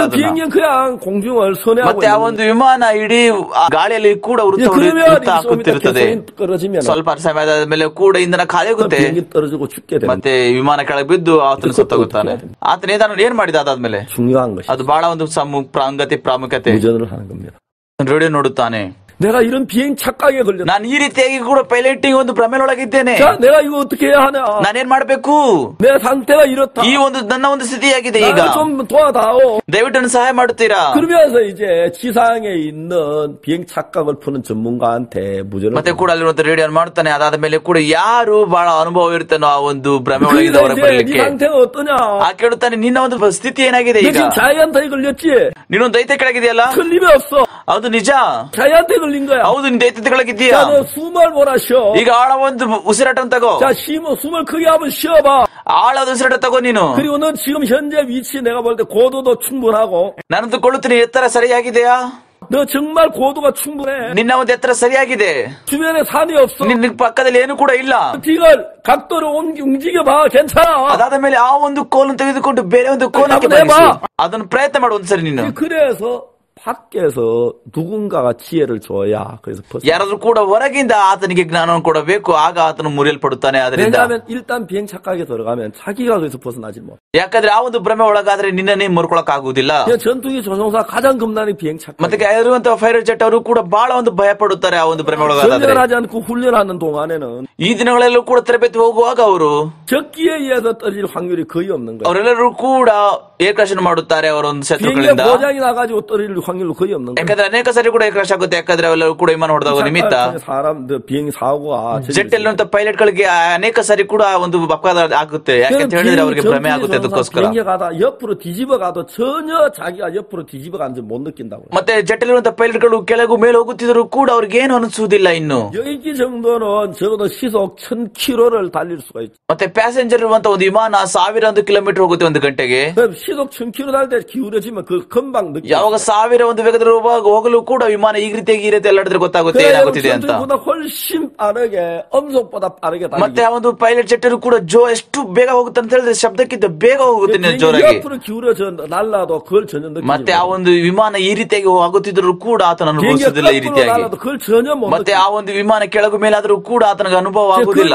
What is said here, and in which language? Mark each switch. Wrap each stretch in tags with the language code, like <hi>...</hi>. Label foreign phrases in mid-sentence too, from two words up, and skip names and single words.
<ko>비행기는 그냥 공중을 선회하고.</ko> <kn>ಮತ್ತೆ ಆ ಒಂದು ವಿಮಾನ ಇಡೀ ಗಾಳಿಯಲ್ಲಿ ಕೂಡ ವೃತ್ತಾಗುತ್ತಿರುತ್ತದೆ. ಸ್ವಲ್ಪ ಸಮಯದ ಮೇಲೆ ಕೂಡ ಇಂಧನ ಖಾಲಿ ಆಗುತ್ತೆ. ಮತ್ತೆ ವಿಮಾನ ಕೆಳಗೆ ಬಿದ್ದು ಆತನ ಸತ್ತೋಗುತ್ತಾನೆ. ಆತನ ಏನ್ ಮಾಡಿದ ಅದಾದ್ಮೇಲೆ ಅದು ಬಹಳ ಒಂದು ಪ್ರಾಮುಖ್ಯತೆ. ರೇಡಿಯೋ ನೋಡುತ್ತಾನೆ.</kn> <ko>내가 이런 비행 착각에 걸렸다.</ko> <kn>ನಾನು ಈ ರೀತಿಯಾಗಿ ಕೂಡ ಪೈಲಟಿಂಗ್ ಒಂದು ಭ್ರಮೆಯೊಳಗಿದ್ದೇನೆ.</kn> <ko>내가 이거 어떻게 해야 하냐?</ko> <kn>ನಾನೇನ್ ಮಾಡ್ಬೇಕು?</kn> <ko>내 상태가 이렇다.</ko> <kn>ಈ ಒಂದು ನನ್ನ ಒಂದು ಸ್ಥಿತಿಯಾಗಿದೆ ಈಗ.</kn> <ko>좀 도와다오.</ko> <kn>ದಯವಿಟ್ಟು ಸಹಾಯ ಮಾಡುತ್ತೀರಾ?</kn> <ko>그러면서 이제 지상에 있는 비행 착각을 푸는 전문가한테 무전을.</ko> <kn>ಮತ್ತೆ ಕೂಡ ಅಲ್ಲಿರುವಂತ ರೇಡಿಯೋ ಮಾಡ್ತಾನೆ. ಅದಾದ ಮೇಲೆ ಕೂಡ ಯಾರು ಬಹಳ ಅನುಭವ ಇರ್ತಾನೋ ಆ ಒಂದು ಭ್ರಮೆ ಒಳಗಿಂದ ಹೊರಗೆ ಬರಲಿಕ್ಕೆ.</kn> <ko>네 상태가 어떠냐?</ko> <kn>ಕೇಳುತ್ತಾನೆ, ನಿನ್ನ ಒಂದು ಸ್ಥಿತಿ ಏನಾಗಿದೆ ಈಗ?</kn> <ko>자이한테 걸렸지?</ko> <kn>ನೀನೊಂದು ದೈತ್ಯ ಕೆಳಗಿದೆಯಲ್ಲ?</kn> <ko>틀림이 없어.</ko> <kn>ಹೌದು ನಿಜ.</kn> <ko>자이한테 걸린 거야.</ko> <kn>ಹೌದು ನೀನು ದೈತ್ಯದ ಕೆಳಗಿದ್ದೀಯಾ?</kn> <ko>숨을 몰아쉬어.</ko> <kn>ಈಗ ಆಳ ಒಂದು ಉಸಿರಾಟ ತಗೋ.</kn> <ko>자, 숨을 크게 한번 쉬어봐.</ko> <kn>ಆಳದ ಉಸಿರಾಟ ತಗೋ ನೀನು.</kn> <ko>그리고 너 지금 현재 위치 내가 볼 때 고도도 충분하고.</ko> <kn>ನಾನಂತೂ ಕೊಳ್ಳುತ್ತೀನಿ, ಎತ್ತರ ಸರಿಯಾಗಿದೆಯಾ?</kn> <ko>너 정말 고도가 충분해.</ko> <kn>ನಿನ್ನ ಒಂದು ಎತ್ತರ ಸರಿಯಾಗಿದೆ.</kn> <ko>주변에 산이 없어.</ko> <kn>ನಿನ್ನ ಪಕ್ಕದಲ್ಲಿ ಏನು ಕೂಡ ಇಲ್ಲ.</kn> <ko>이걸 각도를 움직여봐. 괜찮아.</ko> <kn>ಅದಾದ ಮೇಲೆ ಆ ಒಂದು ಕೋಲನ್ನು ತೆಗೆದುಕೊಂಡು ಬೇರೆ ಒಂದು ಕೋಲಕ್ಕೆ ಅದನ್ನು ಪ್ರಯತ್ನ ಮಾಡು ಒಂದ್ಸರಿ ನೀನು.</kn> <ko>그래서 밖에서 누군가가 지혜를 줘야. 그래서</ko> <kn>ಯಾರಾದ್ರೂ ಕೂಡ ಹೊರಗಿಂದ ಆತನಿಗೆ ಜ್ಞಾನವನ್ನು ಕೊಡಬೇಕು. ಆಗ ಆತನು ಮುರಿಯಲ್ಪಡುತ್ತಾನೆ. ಅದರಿಂದ</kn> <ko>왜냐하면 일단 비행 착각에 들어가면 자기가 거기서 벗어나지 못.</ko> <kn>ಯಾಕಂದ್ರೆ ಆ ಒಂದು ಭ್ರಮೆ ಒಳಗಾದ್ರೆ ನಿನ್ನನ್ನೇ ಮುರ್ಕೊಳಕ್ ಆಗುವುದಿಲ್ಲ.</kn> <ko>전투기 조종사 가장 겁나는 비행 착각.</ko> <kn>ಮತ್ತೆ ಇರುವಂತಹ</kn> <en>fighter jet</en> <kn>ಅವರು ಕೂಡ ಬಹಳ ಒಂದು ಭಯ ಪಡುತ್ತಾರೆ ಆ ಒಂದು ಭ್ರಮೆ ಒಳಗಾದ್ರೆ.</kn> <ko>훈련하지 않고 훈련하는 동안에는</ko> <kn>ಈ ದಿನಗಳಲ್ಲೂ ಕೂಡ ತರಬೇತಿ ಹೋಗುವಾಗ ಅವರು</kn> <ko>적기에 의해서 떨어질 확률이 거의 없는 거예요.</ko> <kn>ಅವರೆಲ್ಲರೂ ಕೂಡ</kn> <en>air crash</en> <kn>ಮಾಡುತ್ತಾರೆ ಅವರ ಒಂದು ಶತ್ರುಗಳಿಂದ.</kn> <ko>고장이 나가지고 떨어질 확률도 거의 없는 거예요.</ko> <kn>ಯಾಕಂದ್ರೆ ಅನೇಕ ಸಾರಿ ಕೂಡ</kn> <en>air crash</en> <kn>ಆಗುತ್ತೆ. ಯಾಕಂದ್ರೆ ಅವೆಲ್ಲರೂ ಕೂಡ ವಿಮಾನ ಹೊಡೆದಾಗ ನಿಮಿತ್ತ</kn> <ko>사람들 비행 사고가</ko> <kn>ಜೆಟ್ ಅಲ್ಲಿರುವಂತ ಪೈಲಟ್ ಗಳಿಗೆ ಅನೇಕ ಸಾರಿ ಕೂಡ ಒಂದು ಅಪಘಾತ ಆಗುತ್ತೆ. ಯಾಕಂತ ಹೇಳಿದ್ರೆ ಅವರಿಗೆ ಭ್ರಮೆ ಆಗುತ್ತೆ. ಅದಕ್ಕೋಸ್ಕರ</kn> <ko>옆으로 뒤집어가도 전혀 자기가 옆으로 뒤집어가는지 못 느낀다고.</ko> <kn>ಮತ್ತೆ ಜೆಟ್ ಅಲ್ಲಿರುವಂತ ಪೈಲಟ್ ಗಳು ಕೆಳಗೂ ಮೇಲೆ ಹೋಗುತ್ತಿದ್ರು ಕೂಡ ಅವ್ರಿಗೆ ಏನು ಅನಿಸುವುದಿಲ್ಲ. ಇನ್ನು</kn> <ko>여기 정도는 적어도 시속 1000km를 달릴 수가 있죠.</ko> <kn>ಮತ್ತೆ ಪ್ಯಾಸೆಂಜರ್ ಇರುವಂತ ಒಂದು ವಿಮಾನ 1000 ಕಿಲೋಮೀಟರ್ ಹೋಗುತ್ತೆ ಒಂದು ಗಂಟೆಗೆ.</kn> <ko>시속 1000km 달 때 기울어지면 그 금방 느껴.</ko> <kn>ಯಾವಾಗ 1000 ಒಂದು ವೇಗದಲ್ಲಿ ಹೋಗಲು ಕೂಡ ವಿಮಾನ ಈ ರೀತಿಯಾಗಿ ಎಲ್ಲಾಡಿದ್ರೆ ಗೊತ್ತಾಗುತ್ತೆ ಏನಾಗುತ್ತಿದೆ ಅಂತ.</kn> <ko>훨씬 빠르게 음속보다 빠르게 달리게.</ko> <kn>ಮತ್ತೆ ಆ ಒಂದು ಪೈಲಟ್ ಜೆಟ್ ಕೂಡ ಎಷ್ಟು ಬೇಗ ಹೋಗುತ್ತೆ ಅಂತ ಹೇಳಿದ್ರೆ ಶಬ್ದಕ್ಕಿಂತ ಬೇಗ ಹೋಗುತ್ತೆ ಜೋರಾಗಿ.</kn> <ko>옆으로 기울어져 날라도 그걸 전혀 느끼지.</ko> <kn>ಮತ್ತೆ ಆ ಒಂದು ವಿಮಾನ ಈ ರೀತಿಯಾಗಿ ಆಗುತ್ತಿದ್ರು ಕೂಡ ಆತನ ಅನುಭವಿಸುವುದಿಲ್ಲ ಈ ರೀತಿಯಾಗಿ. ಮತ್ತೆ ಆ ಒಂದು ವಿಮಾನ ಕೆಳಗು ಮೇಲಾದ್ರೂ ಕೂಡ ಆತನಿಗೆ ಅನುಭವ ಆಗುವುದಿಲ್ಲ.</kn>